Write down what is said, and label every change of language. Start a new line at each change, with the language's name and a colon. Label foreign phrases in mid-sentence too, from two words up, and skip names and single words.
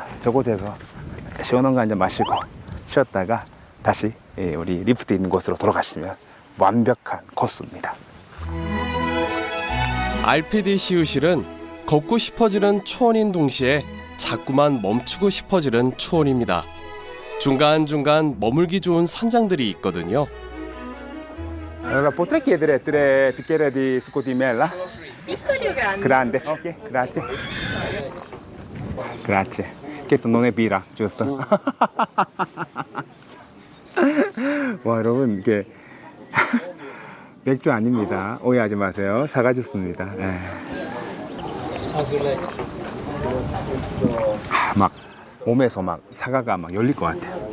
Korean: 저곳에서 시원한 거 한잔 마시고 쉬었다가 다시 우리 리프트 있는 곳으로 돌아가시면 완벽한 코스입니다. 알피디 시우실은 걷고 싶어지는 초원인 동시에 자꾸만 멈추고 싶어지는 초원입니다. 중간중간 머물기 좋은 산장들이 있거든요.
Italian: Allora potrei chiedere 3 bicchieri di succo di mela? Piccoli o grandi? Grande. Ok, grazie. Grazie. Questo non è birra, giusto?
Korean: 와, 여러분 이게 맥주 아닙니다. 오해하지 마세요. 사과 주스입니다. 막 몸에서 막 사과가 막 열릴 것 같아요.